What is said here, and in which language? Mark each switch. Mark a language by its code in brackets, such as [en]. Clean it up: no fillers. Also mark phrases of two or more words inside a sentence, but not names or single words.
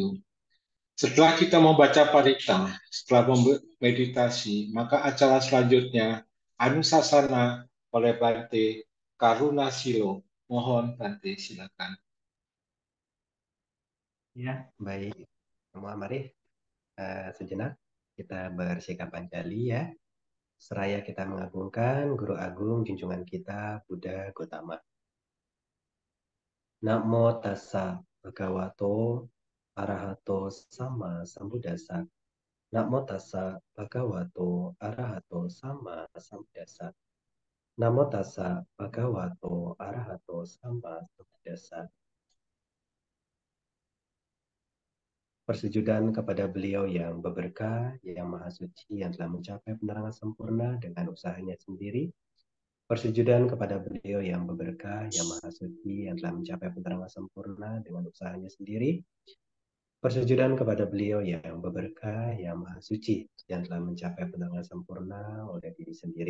[id] Setelah kita membaca parita, setelah meditasi, maka acara selanjutnya Anusasana oleh Bante Karuna Silo. Mohon Bante silakan. Ya, baik. Semua mari sejenak kita bersikap anjali ya. Seraya kita mengagungkan Guru Agung junjungan kita Buddha Gautama. [pi] Namo tassa bhagavato arahato sama sambuddhassa. Namo tassa bhagavato arahato sama sambuddhassa. Namo tassa bhagavato arahato sama sambuddhassa. [id] Persujudan kepada beliau yang berberkah, yang maha suci, yang telah mencapai penerangan sempurna dengan usahanya sendiri. Persujudan kepada beliau yang berberkah, yang maha suci, yang telah mencapai penerangan sempurna dengan usahanya sendiri. Persujudan kepada beliau yang berberkah, yang maha suci, yang telah mencapai penerangan sempurna oleh diri sendiri.